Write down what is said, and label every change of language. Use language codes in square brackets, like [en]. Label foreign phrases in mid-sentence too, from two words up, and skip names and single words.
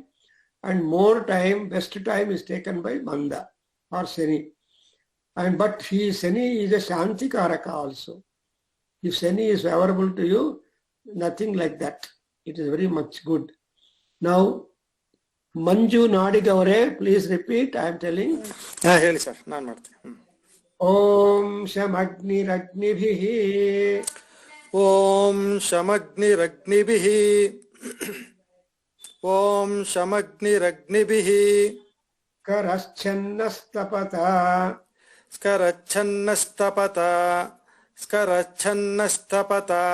[en] And more time, best time is taken by Manda or Shani. But Shani is a Shanti Karaka also. If Shani is favorable to you, nothing like that. It is very much good. Now, Manju Nadigavare, please repeat, I am telling. [kn] ಹೇಳಿ ಸರ್, ನಾನು ಮಾಡ್ತೀನಿ. [sa] ॐ शमग्निरग्निभिः. ಓಂ ಶಮಗ್ನಿರಗ್ನಿಭಿಃ ಓಂ ಶಮಗ್ನಿರಗ್ನಿಭಿಃ Karaschannastapata. ಸ್ಕರಚ್ಛನ್ನಸ್ತಪತ ಸ್ಕರಚ್ಛನ್ನಸ್ತಪತ